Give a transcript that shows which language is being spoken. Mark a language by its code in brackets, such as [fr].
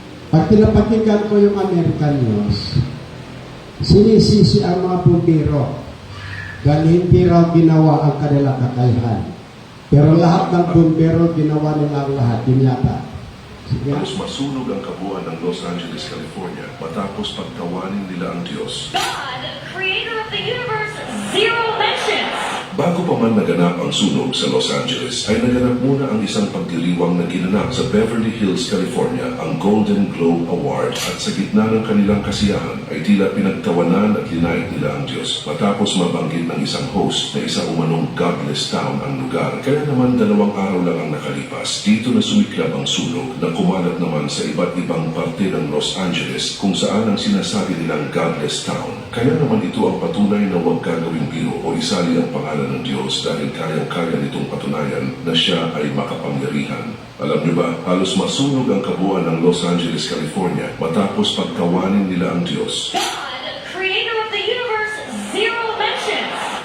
[tl] Pag pinapakinggan ko yung American news, sinisisi ang mga bumbiro dahil hindi raw ginawa ang kanilang kakayahan. Pero lahat ng bumbiro, ginawa nila ang lahat. Yun yata. Sige. Halos masunog ang kabuuan ng Los Angeles, California matapos pagtawanin nila ang Diyos. [en] God, creator of the universe, zero mentions. [tl] Bago pa man naganap ang sunog sa Los Angeles, ay naganap muna ang isang pagdiriwang na ginanap sa Beverly Hills, California, ang Golden Globe Award, at sa gitna ng kanilang kasiyahan ay tila pinagtawanan at linait nila ang Diyos matapos mabanggit ng isang host na isa umanong godless town ang lugar. Kaya naman 2 araw lang ang nakalipas, dito na sumiklab ang sunog na kumalat naman sa iba't ibang parte ng Los Angeles kung saan ang sinasabi nilang godless town. Kaya naman ito ang patunay na huwag gagawing biro o isali ang pangalan ng Diyos dahil kayang-kaya nitong patunayan na siya ay makapangyarihan. Alam niyo ba, halos masunog ang kabuuan ng Los Angeles, California matapos pagkawanin nila ang Diyos. [en] God, creator of the universe, zero mentions.